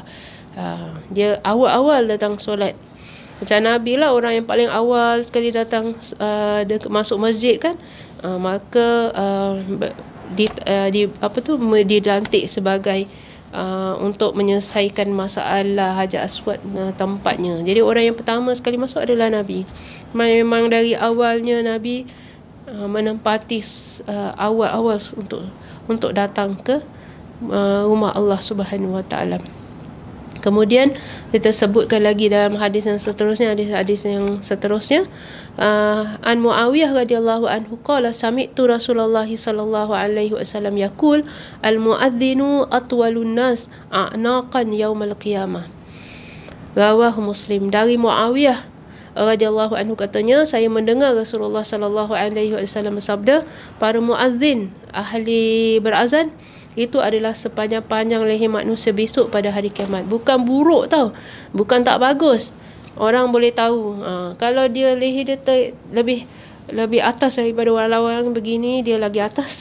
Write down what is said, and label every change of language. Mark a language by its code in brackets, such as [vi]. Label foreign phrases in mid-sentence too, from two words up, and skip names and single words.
[ms] Dia awal-awal datang solat. Macam Nabi lah, orang yang paling awal sekali datang dia masuk masjid kan. Maka dilantik sebagai untuk menyelesaikan masalah hajat aswad tempatnya. Jadi orang yang pertama sekali masuk adalah Nabi. Memang dari awalnya Nabi menempati awal-awal untuk datang ke rumah [ar] الله سبحانه وتعالى. [ms] Kemudian kita sebutkan lagi dalam hadis yang seterusnya, [ar] عن معاوية رضي الله عنه قال سمعت رسول الله صلى الله عليه وسلم يقول المؤذنون أطول الناس أعناقا يوم القيامة. رواه مسلم. [ms] Dari Muawiyah [ar] رضي الله عنه [ms] katanya, saya mendengar Rasulullah [ar] صلى الله عليه وسلم [ms] bersabda, para muazzin, ahli berazan, itu adalah sepanjang-panjang leher manusia besok pada hari kiamat. Bukan buruk tau, bukan tak bagus. Orang boleh tahu, kalau dia leher dia lebih atas daripada orang lawan begini, dia lagi atas.